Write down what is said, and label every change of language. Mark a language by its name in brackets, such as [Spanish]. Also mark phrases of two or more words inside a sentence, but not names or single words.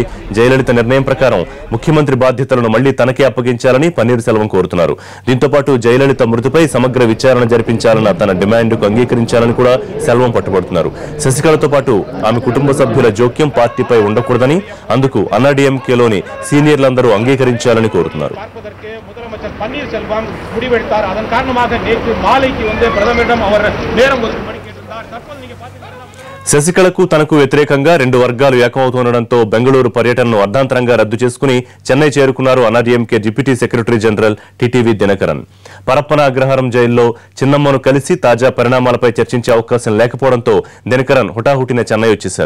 [Telugu] జయలలిత నిర్ణయం ప్రకారం ముఖ్యమంత్రి బాధ్యతలను మళ్లీ తనకే అప్పగించాలని పన్నీర్ సెల్వం కోరుతున్నారు. దీంతో పాటు జయలలిత మృతిపై సమగ్ర విచారణ జరిపించాలన్న తన డిమాండ్కు అంగీకరించాలని కూడా సెల్వం పట్టుబడుతున్నారు. శశికళతో పాటు ఆమె కుటుంబ సభ్యుల జోక్యం పార్టీపై ఉండకూడదని, అందుకు అన్నాడీఎంకేలోని సీనియర్లందరూ అంగీకరించాలని కోరుతున్నారు. [Tamil] பன்னீர் செல்வம் முடிவெடுத்தார். அதன் காரணமாக நேற்று மாலைக்கு பிரதமரிடம் அவர் நேரம் ஒதுக்கும்படி கேட்டிருந்தார். தற்போது நீங்க பாத்தீங்கன்னா [Telugu] శశికళకు తనకు వ్యతిరేకంగా రెండు వర్గాలు ఏకమవుతుండటంతో బెంగళూరు పర్యటనను అర్ధాంతరంగా రద్దు చేసుకుని చెన్నై చేరుకున్నారు అన్నాడీఎంకే [English] deputy secretary general [Telugu] టిటివి దినకరన్. పరప్పన అగ్రహారం జైల్లో చిన్నమ్మను కలిసి తాజా పరిణామాలపై చర్చించే అవకాశం లేకపోవడంతో దినకరన్ హుటాహుటిన చెన్నై వచ్చేశారు.